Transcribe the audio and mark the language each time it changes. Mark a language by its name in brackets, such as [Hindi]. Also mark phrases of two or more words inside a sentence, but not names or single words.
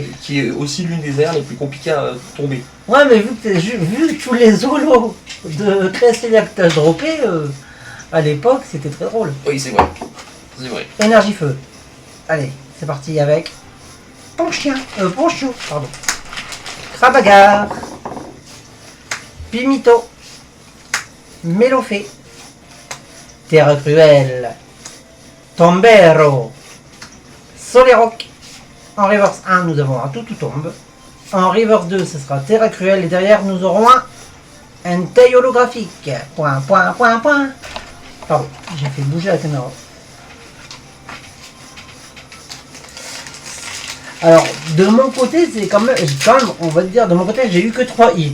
[French] qui est aussi l'une des aires les plus compliquées à tomber. Ouais, mais vu que tous les holos de Cresselia que t'as droppé, à l'époque, c'était très drôle. Oui, c'est vrai. C'est vrai. Énergie feu. Allez, c'est parti avec. Ponchio, pardon. Crabagar. Pimito. Mélofé. Terre cruelle. Tombero. Soleroc. En reverse 1, nous avons un tout tombe. En reverse 2, ce sera Terra cruelle. Et derrière, nous aurons un taille holographique. Point. Pardon, j'ai fait bouger la caméra. Alors, de mon côté, c'est quand même, on va dire, de mon côté, j'ai eu que 3 hits.